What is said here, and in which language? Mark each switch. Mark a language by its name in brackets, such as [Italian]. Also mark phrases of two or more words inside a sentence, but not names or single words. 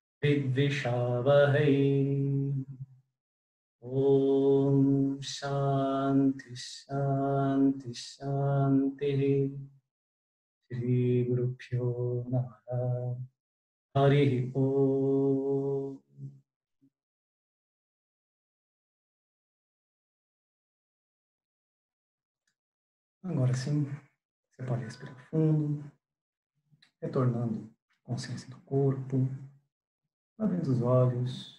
[Sanskrit] विद्विषावहै ॐ शान्तिः शान्तिः शान्तिः श्री गुरुभ्यो नमः हरि ॐ. [Portuguese] Agora sim, você pode respirar fundo, retornando a consciência do corpo, abrindo os olhos.